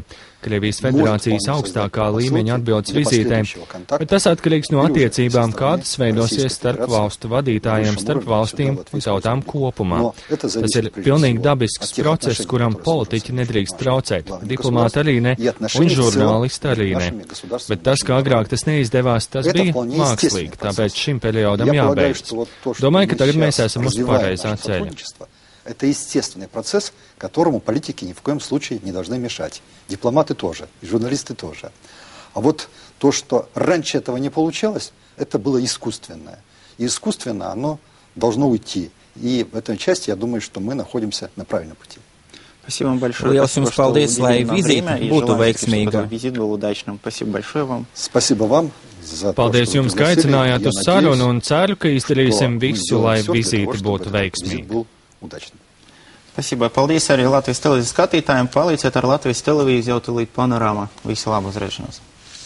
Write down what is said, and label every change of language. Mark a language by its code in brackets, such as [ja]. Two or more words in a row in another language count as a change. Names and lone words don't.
[lv] Krievijas federācijas augstākā līmeņa atbildes vizītēm, bet tas atkarīgs no attiecībām, kādas veidosies starp valstu vadītājiem, starp valstīm un tautām kopumā. Tas ir pilnīgi dabisks process, kuram politiķi nedrīkst traucēt, diplomāti arī ne, un žurnālisti arī ne. Bet tas, kā agrāk tas neizdevās, tas bija mākslīgi, tāpēc šim periodam jābeidz. Domāju, ka tagad mēs esam uz pareizā ceļa. [ru] Это естественный процесс, которому политики ни в коем случае не должны мешать. Дипломаты тоже, и журналисты тоже. А вот то, что раньше этого не получалось, это было искусственное. И искусственно оно должно уйти. И в этой части, я думаю, что мы находимся на правильном пути. Спасибо вам большое. [lv] Liels jums paldies, lai vizīte būtu veiksmīga. [ru] Спасибо большое вам. Спасибо вам. [lv] Paldies jums, ka aicinājāt uz sarunu un ceru, ka izdarīsim visu, lai vizīte būtu veiksmīga. [ru] Spasībā. [lv] Paldies arī Latvijas televīzijas skatītājiem. Palīdziet ar Latvijas televīziju jau tūlīt panorāmā. Visu labu uz redzēšanos.